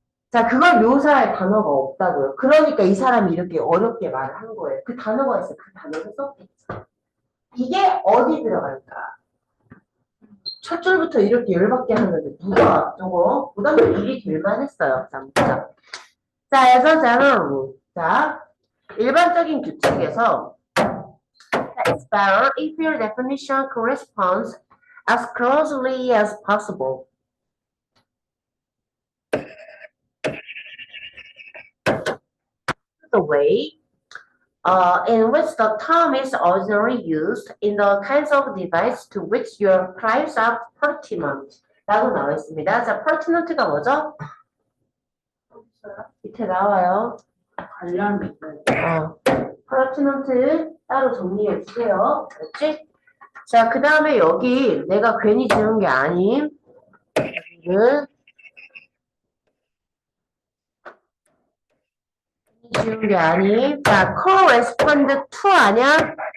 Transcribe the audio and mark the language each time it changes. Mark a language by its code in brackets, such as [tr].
[ko] 자, 그걸 묘사할 단어가 없다고요. 그러니까 이 사람이 이렇게 어렵게 말을 한 거예요. 그 단어가 있어요. 그 단어를 썼겠죠. 이게 어디 들어갈까? 첫 줄부터 이렇게 열받게 하는데 누가 저거 부담이 일이 될 만했어요. 자, 그래서 자, 일반적인 규칙에서 [en] It's better if your definition corresponds as closely as possible. The way in which the term is ordinarily used in the kinds of device to which your claims are pertinent. [ko] 라고 나와 있습니다. 자, pertinent가 뭐죠? 밑에 나와요. 관련이 있어요. pertinent 따로 정리해 주세요. 그렇지? 자, 그 다음에 여기 내가 괜히 지은 게 아닌 여기는 지운 게 아닌 자, correspond to 아냐?